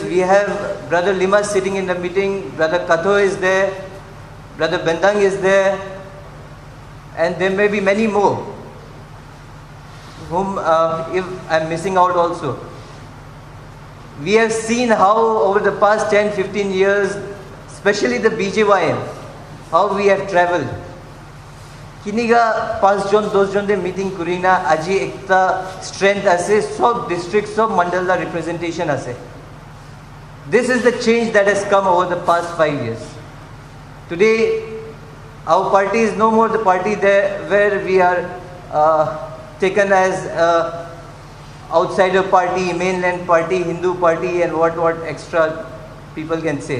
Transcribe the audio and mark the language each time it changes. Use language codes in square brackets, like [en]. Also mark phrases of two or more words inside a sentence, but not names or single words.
[en] We have Brother Lima sitting in the meeting, Brother Katho is there, Brother Bendang is there, and there may be many more whom if I'm missing out also. We have seen how over the past 10-15 years, especially the BJYM, how we have traveled. [nag] Kiniga 5 jon 10 jon de meeting kurina aji ekta strength ase sob district sob mandala representation ase. [en] This is the change that has come over the past 5 years. Today our party is no more the party there where we are taken as outsider party, mainland party, Hindu party, and what extra people can say.